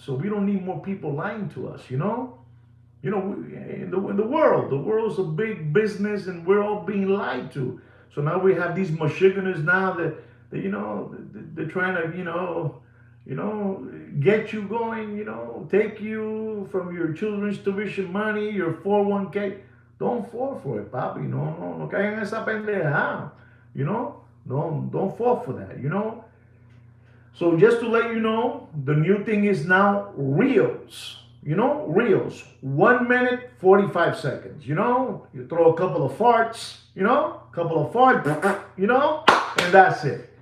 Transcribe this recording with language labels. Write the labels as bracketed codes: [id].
[en] So we don't need more people lying to us. In the world, the world's a big business, and we're all being lied to. So now we have these Michiganers now that they're trying to get you going. Take you from your children's tuition money, your 401k. Don't fall for it, papi. [es] No caigan en esa pendeja. [en] Don't fall for that. So just to let you know, the new thing is now reels. reels, 1 minute, 45 seconds. You throw a couple of farts, and that's it.